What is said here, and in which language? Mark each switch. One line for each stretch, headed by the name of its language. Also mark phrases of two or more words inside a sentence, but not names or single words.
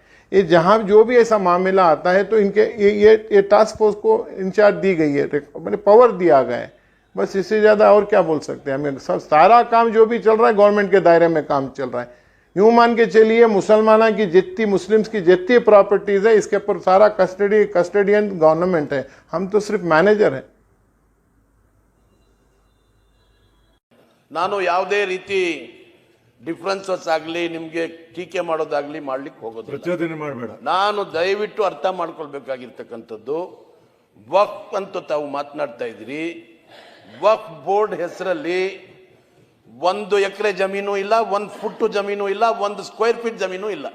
Hindi: ये जहाँ जो भी ऐसा मामला आता है तो इनके ये
English: task force
Hindi: को इंचार्ज दी गई है, मैंने पावर दिया गया है, बस इससे ज़्यादा और क्या बोल सकते हैं हमें। सब सारा काम जो भी चल रहा है गवर्नमेंट के दायरे में काम चल रहा है। यूं मान के चलिए, मुसलमाना की जितनी, मुस्लिम्स की जितनी प्रॉपर्टीज है, इसके ऊपर सारा
English: custodian government
Hindi: है, हम तो सिर्फ मैनेजर है।
Kannada: ನಾನು ಯಾವುದೇ ರೀತಿ ಡಿಫರೆನ್ಸಸ್ ಆಗಲಿ ನಿಮಗೆ ಟೀಕೆ ಮಾಡೋದಾಗ್ಲಿ ಮಾಡ್ಲಿಕ್ಕೆ ಹೋಗೋದಿಲ್ಲ, ಪ್ರಚೋದನೆ ಮಾಡಬೇಡ. ನಾನು ದಯವಿಟ್ಟು ಅರ್ಥ ಮಾಡ್ಕೊಳ್ಬೇಕಾಗಿರ್ತಕ್ಕಂಥದ್ದು, ವಕ್ಫ್ ಅಂತ ತಾವು ಮಾತನಾಡ್ತಾ ಇದ್ದೀರಿ, ವಕ್ಫ್ ಬೋರ್ಡ್ ಹೆಸರಲ್ಲಿ 1 ಎಕರೆ ಜಮೀನು ಇಲ್ಲ, 1 ಫುಟ್ ಜಮೀನು ಇಲ್ಲ, 1
English: square feet
Kannada: ಜಮೀನು ಇಲ್ಲ.